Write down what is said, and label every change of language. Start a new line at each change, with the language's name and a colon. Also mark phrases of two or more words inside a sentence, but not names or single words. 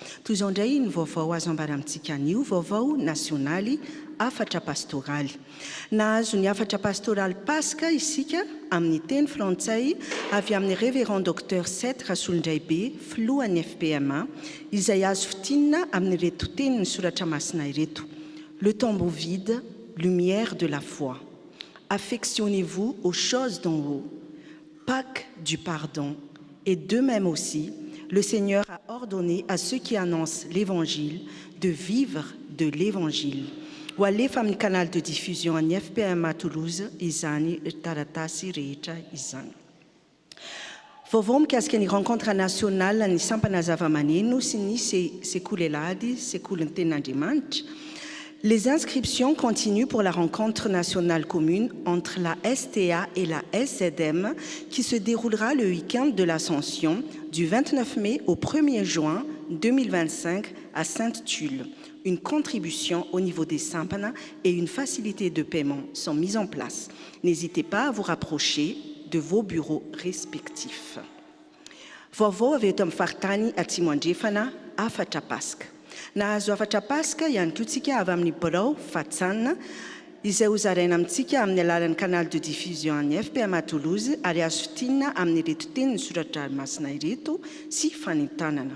Malagasy: Toy izao indray ny vaovao azo ambara amintsika anio vaovao nasionaly afatra pastoraly. Nahazo ny afatra pastoraly Pasika isika amin'ny teny frantsay avy amin'ny
French: révérend docteur
Malagasy: 7 Rasolondraibe filohan'ny FPMA izay azo fitinina amin'ny reto teny ny soratra masina ireto.
French: Le tombeau vide, lumière de la foi. Affectionnez-vous aux choses d'en haut. Pâques du pardon. Et de même aussi, le Seigneur a ordonné à ceux qui annoncent l'Évangile de vivre de l'Évangile.
Malagasy: Walefa amin'ny
French: canal de diffusion
Malagasy: any FPMA Toulouse izany taratasy rehetra izany. Vaovao mikasika ny
French: rencontre nationale
Malagasy: ny sampana zava-maneno sy ny sekoly elady, sekoly ny tenin'Andriamanitra.
French: Les inscriptions continuent pour la rencontre nationale commune entre la STA et la SZM qui se déroulera le week-end de l'Ascension du 29 mai au 1er juin 2025 à Sainte-Tulle. Une contribution au niveau des Sampana et une facilité de paiement sont mises en place. N'hésitez pas à vous rapprocher de vos bureaux respectifs.
Malagasy: Vaovao avy eto amin'ny faritany Atsimo andrefana afatra Pasika. Nahazo afatra Pasika ihany koa tsika avy amin'ny birao Fatsanina izay ho zaraina amintsika amin'ny alalan'ny
French: canal de diffusion
Malagasy: any FPMA Toulouse ary azo fitinina amin'ny reto teny ny soratra masina ireto sy fanentanana.